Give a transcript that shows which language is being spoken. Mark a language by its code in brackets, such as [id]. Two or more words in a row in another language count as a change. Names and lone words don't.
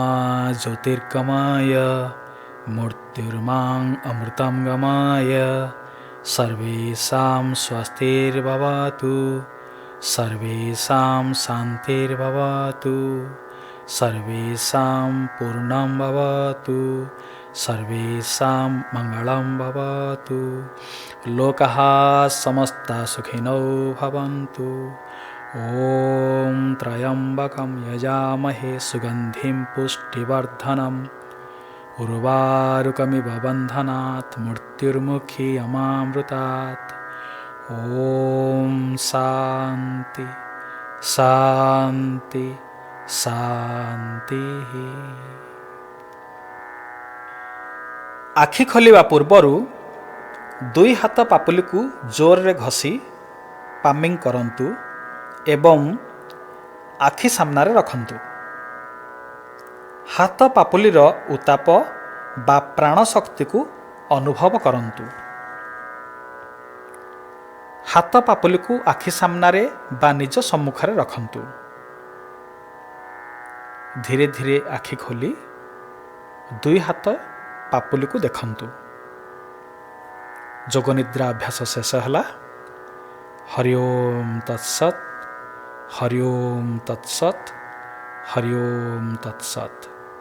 [sa] ଜ୍ୟୋତିର୍ଗମୟ ମୃତ୍ୟୁର୍ମାଂ ଅମୃତଂ ଗମୟ ସର୍ବେଷାଂ ସ୍ୱସ୍ତିର୍ଭବତୁ ସର୍ବେଷାଂ ଶାନ୍ତିର୍ଭବତୁ ସର୍ବେଷାଂ ପୂର୍ଣ୍ଣଂ ଭବତୁ ସର୍ବେଷାଂ ମଙ୍ଗଳଂ ଭବତୁ ଲୋକାଃ ସମସ୍ତା ସୁଖିନୋ ଭବନ୍ତୁ। ଓମ୍ ତ୍ରୟମ୍ବକଂ ଯଜାମହେ ସୁଗନ୍ଧିଂ ପୁଷ୍ଟିବର୍ଧନಂ उर्वारुकमिव बन्धनात् मृत्युर्मुक्षीयमामृतात्। ओम शांति शांति शांति। [or] ଆଖି ଖୋଲିବା ପୂର୍ବରୁ ଦୁଇ ହାତ ପାପୁଲି କୁ ଜୋର ରେ ଘଷି ପାମିଂ କରନ୍ତୁ ଏବଂ ଆଖି ସାମନାରେ ରଖନ୍ତୁ। ହାତ ପାପୁଲିର ଉତ୍ତାପ ବା ପ୍ରାଣ ଶକ୍ତି କୁ ଅନୁଭବ କରନ୍ତୁ। ହାତ ପାପୁଲି କୁ ଆଖି ସାମନାରେ ବା ନିଜ ସମ୍ମୁଖରେ ରଖନ୍ତୁ। ଧୀରେ ଧୀରେ ଆଖି ଖୋଲି ଦୁଇ ହାତ ପାପୁଲି କୁ ଦେଖନ୍ତୁ। ଯୋଗନିଦ୍ରା ଅଭ୍ୟାସ ଶେଷ ହଲା। [sa] हरि ओम तत्सत्, हरि ओम तत्सत्, हरि ओम तत्सत्।